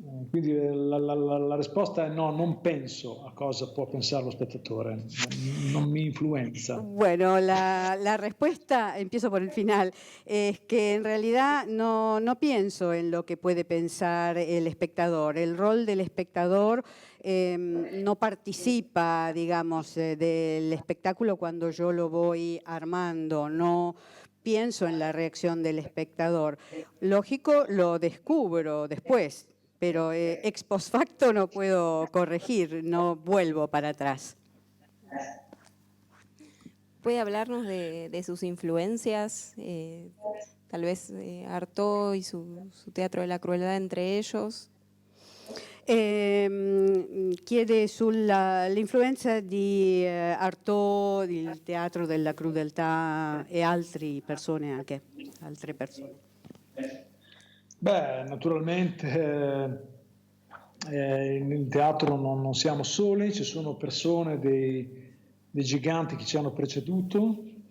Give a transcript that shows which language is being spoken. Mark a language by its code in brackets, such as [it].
[it] Quindi la risposta è no, non penso a cosa può pensare lo spettatore, non mi influenza. [es] Bueno, la respuesta, empiezo por el final, es que en realidad no pienso en lo que puede pensar el espectador. El rol del espectador no participa, digamos, del espectáculo cuando yo lo voy armando, no pienso en la reacción del espectador. Lógico, lo descubro después, pero ex post facto no puedo corregir, no vuelvo para atrás. ¿Puede hablarnos de sus influencias? Tal vez Artaud y su Teatro de la Crueldad entre ellos. [it] Chiede sull'influenza di Artaud, il Teatro della Crudeltà e altre persone anche, altre persone. Beh, naturalmente in teatro non siamo soli, ci sono persone, dei giganti che ci hanno preceduto.